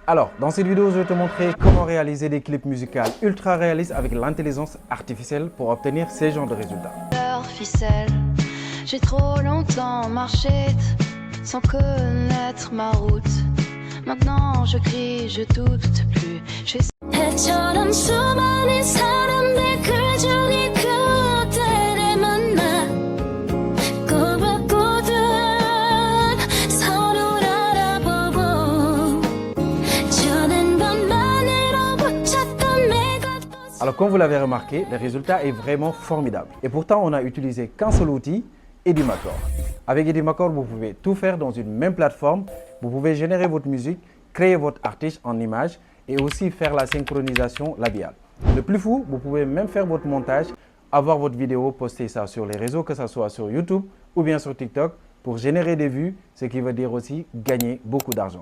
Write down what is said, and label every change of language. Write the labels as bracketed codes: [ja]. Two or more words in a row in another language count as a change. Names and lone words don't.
[fr] Alors, dans cette vidéo, je vais te montrer comment réaliser des clips musicaux ultra réalistes avec l'intelligence artificielle pour obtenir ces genres de résultats. Leur ficelle, j'ai trop longtemps marché sans connaître ma route. Maintenant je crie, je doute plus. [ko] 해처럼 수많은 사람들 그 중에 그들을 만나 꼬박꼬박 서로를 알아보고 저는 밤만으로 붙였던 내가. [fr] Alors, comme vous l'avez remarqué, le résultat est vraiment formidable. Et pourtant, on n'a utilisé qu'un seul outil, Edimacore. Avec Edimacore, vous pouvez tout faire dans une même plateforme. Vous pouvez générer votre musique, créer votre artiste en image et aussi faire la synchronisation labiale. Le plus fou, vous pouvez même faire votre montage, avoir votre vidéo, poster ça sur les réseaux, que ce soit sur YouTube ou bien sur TikTok, pour générer des vues, ce qui veut dire aussi gagner beaucoup d'argent.